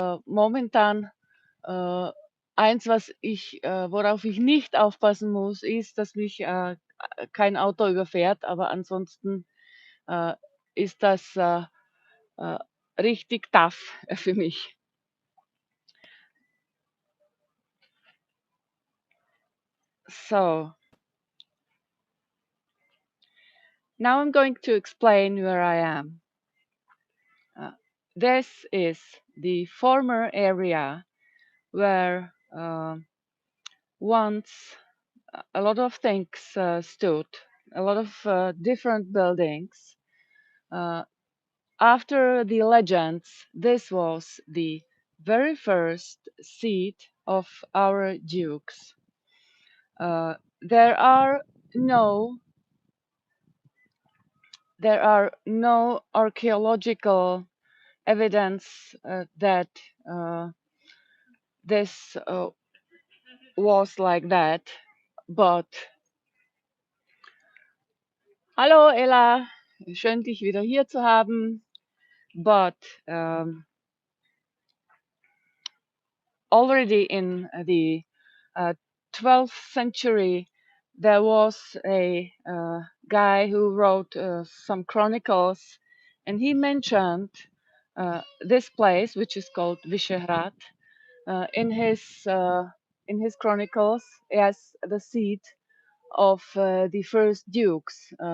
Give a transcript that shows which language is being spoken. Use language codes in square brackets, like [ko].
[de] Momentan äh, eins, worauf ich nicht aufpassen muss, ist, dass mich kein Auto überfährt, aber ansonsten äh, ist das äh, richtig tough für mich. [en] So, now I'm going to explain where I am. Uh, this is the former area where once a lot of things stood, a lot of different buildings. Uh, After the legends, this was the very first seat of our dukes. Uh, there are no there are no archaeological evidence that uh, this was like that. [de] But hallo Ella, schön dich wieder hier zu haben. [en] But already in the 12th century, there was a guy who wrote some chronicles, and he mentioned this place, which is called Vyšehrad, uh, in his uh, in his chronicles as the seat of the first dukes.